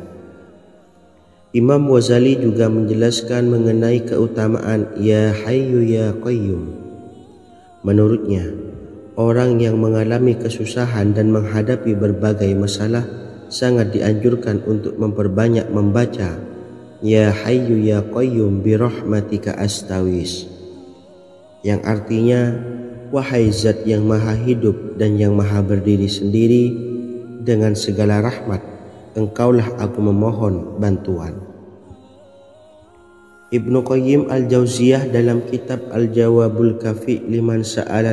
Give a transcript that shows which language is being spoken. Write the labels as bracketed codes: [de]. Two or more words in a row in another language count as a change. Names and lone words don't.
[id] Imam Ghazali juga menjelaskan mengenai keutamaan [ar] يا حي يا قيوم. [id] Menurutnya, orang yang mengalami kesusahan dan menghadapi berbagai masalah sangat dianjurkan untuk memperbanyak membaca [ar] يا حي يا قيوم برحمتك أستغيث, [id] yang artinya, wahai zat yang maha hidup dan yang maha berdiri sendiri, dengan segala rahmat engkaulah aku memohon bantuan. Ibnu Qayyim Al-Jauziyah dalam kitab Al-Jawabul Kafi liman sa'alan